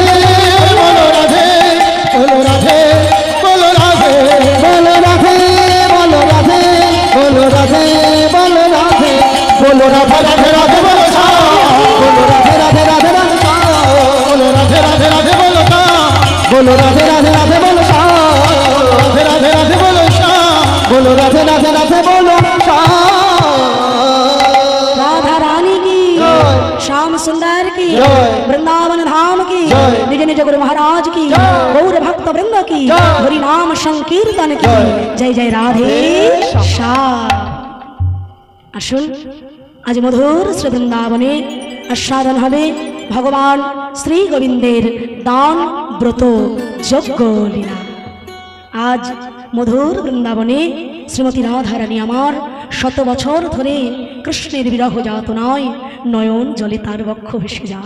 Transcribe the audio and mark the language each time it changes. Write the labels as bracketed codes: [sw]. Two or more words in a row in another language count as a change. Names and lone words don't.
[bn] বলো রাধে বলো রাধে বলো রাধে বলো রাধে বলো রাধে বলো রাধে বলো রাধে বলো রাধে রাধে রাধে বলো শ্যাম, বলো রাধে রাধে রাধে রাধে শ্যাম, বলো রাধে রাধে রাধে বলো শ্যাম, বলো রাধে রাধে রাধে বলো শ্যাম, রাধে রাধে রাধে বলো শ্যাম, বলো রাধে রাধে রাধে বলো শ্যাম। [hi] राधा रानी की, जय। श्याम सुंदर की, जय। वृंदावन धाम की, जय। निज निज गुरु महाराज की, जय। गौर भक्त वृंद की, जय। हरि नाम संकीर्तन की, जय। जय जय राधे श्याम। [bn] আসুন আজ মধুর শ্রী বৃন্দাবনে আস্বাদন হবে ভগবান শ্রী গোবিন্দের দান ব্রত যজ্ঞ লীলা। আজ মধুর বৃন্দাবনে শ্রীমতী রাধারানী আমার শত বছর ধরে কৃষ্ণের বিরহ যাতনায় নয়ন জলে তার বক্ষ ভেসে যায়।